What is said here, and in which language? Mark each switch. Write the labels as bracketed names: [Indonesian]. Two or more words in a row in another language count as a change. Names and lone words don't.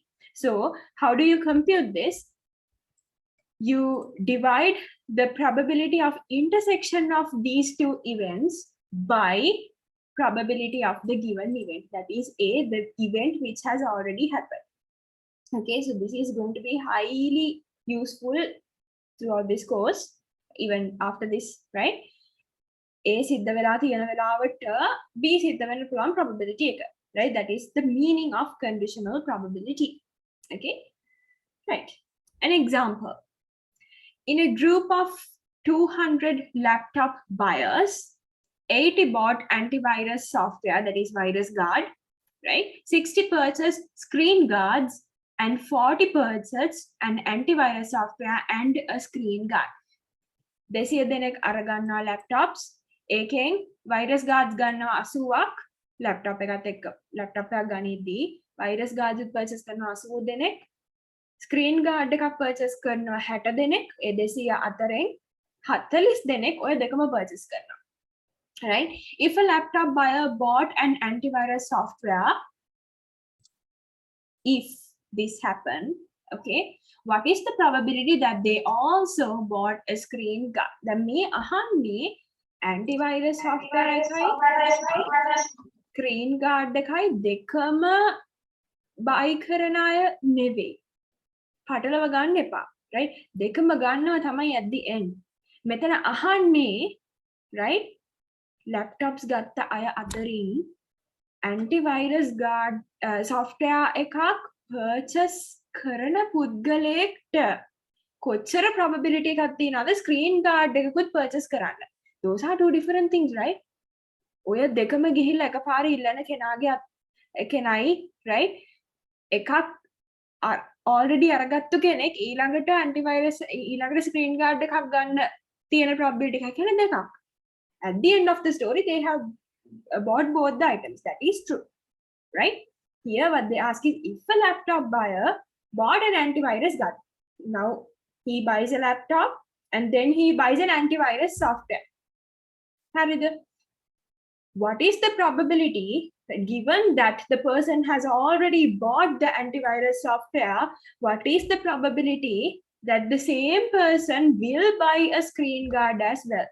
[English] So how do you compute this? You divide the probability of intersection of these two events by probability of the given event, that is A, the event which has already happened. Okay, so this is going to be highly useful throughout this course, even after this, right? [Sinhala] A සිද්ධ වෙලා තියෙන වෙලාවට B සිද්ධ වෙන්න පුළුවන් probability එක, [English] right? That is the meaning of conditional probability. Okay, right. An example. In a group of 200 laptop buyers, 80 bought antivirus software, that is virus guard, right? 60 purchased screen guards, and 40 purchased an antivirus software and a screen guard. [Sinhala] 200 දෙනෙක් අරගන්නවා laptops, ඒකෙන් [English] virus guards [Sinhala] ගන්නවා 80ක් laptop එකත් එක්ක. laptop එකක් ගනිද්දී [English] virus guards purchase [Sinhala] කරනවා 80 දෙනෙක්, [English] screen guard [Sinhala] එකක් purchase කරනවා 60 දෙනෙක්, ඒ 200 අතරින් 40 දෙනෙක් ඔය දෙකම purchase කරනවා. [English] Right? If a laptop buyer bought an antivirus software, if this happened, okay, what is the probability that they also bought a screen guard? [Sinhala] Then මේ අහන්නේ [English] antivirus software [Sinhala] එකයි [English] screen guard [Sinhala] එකයි දෙකම buy කරන අය නෙවෙයි. පටලව ගන්න එපා, right? දෙකම ගන්නවා තමයි [English] at the end. [Sinhala] මෙතන අහන්නේ, right? laptops ගත්ත අය අතරින් [English] antivirus guard software [Sinhala] එකක් purchase කරන පුද්ගලයෙක්ට කොච්චර probability එකක් තියෙනවද [English] screen guard [Sinhala] එකකුත් purchase කරන්න? [English] Those are two different things, right? [Sinhala] ඔය දෙකම ගිහිල්ලා එකපාර ඉල්ලන කෙනයි, right? එකක් already අරගත්තු කෙනෙක් ඊළඟට antivirus ඊළඟට [English] screen guard [Sinhala] එකක් ගන්න තියෙන probability එකක් කියන දෙකක්. [English] At the end of the story, they have bought both the items. That is true, right? Here, what they ask is, if a laptop buyer bought an antivirus guard, now he buys a laptop and then he buys an antivirus software. What is the probability that given that the person has already bought the antivirus software, what is the probability that the same person will buy a screen guard as well?